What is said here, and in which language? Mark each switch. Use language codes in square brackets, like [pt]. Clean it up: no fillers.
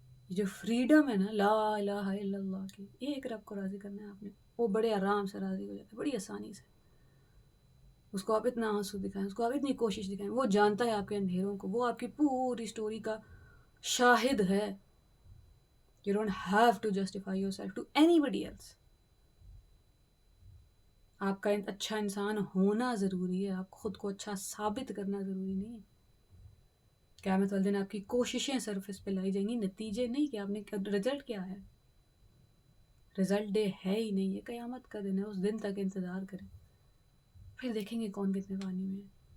[ur] جو فریڈم ہے نا لا الہ الا اللہ کی، ایک رب کو راضی کرنا ہے آپ نے، وہ بڑے آرام سے راضی ہو جاتا ہے، بڑی آسانی سے. اس کو آپ اتنا آنسو دکھائیں، اس کو آپ اتنی کوشش دکھائیں، وہ جانتا ہے آپ کے اندھیروں کو، وہ آپ کی پوری سٹوری کا شاہد ہے. [en] You don't have to justify yourself to anybody else. [ur] آپ کا اچھا انسان ہونا ضروری ہے، آپ خود کو اچھا ثابت کرنا ضروری نہیں ہے. قیامت والے دن آپ کی کوششیں سرفیس پہ لائی جائیں گی، نتیجے نہیں کہ آپ نے رزلٹ کیا ہے. رزلٹ ڈے ہے ہی نہیں، یہ قیامت کا دن ہے. اس دن تک انتظار کریں، پھر دیکھیں گے کون کتنے پانی میں ہے.